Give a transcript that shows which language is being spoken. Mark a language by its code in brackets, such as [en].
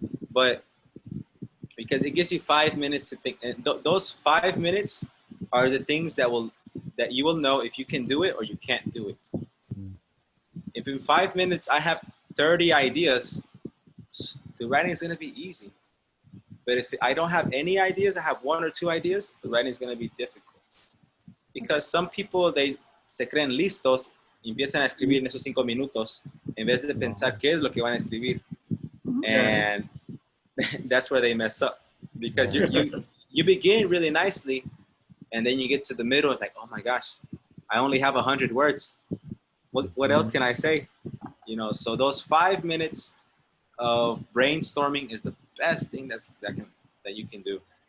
[en] But because it gives you 5 minutes to think, and those 5 minutes are the things that you will know if you can do it or you can't do it. If in 5 minutes I have 30 ideas, the writing is going to be easy. But if I don't have any ideas, I have one or two ideas, the writing is going to be difficult. Because some people, they [es] se creen listos y empiezan a escribir en esos 5 minutos en vez de pensar qué es lo que van a escribir. [en] And that's where they mess up. Because you begin really nicely, and then you get to the middle, it's like, oh my gosh, I only have 100 words. What else can I say? You know, so those 5 minutes of brainstorming is the best thing that you can do.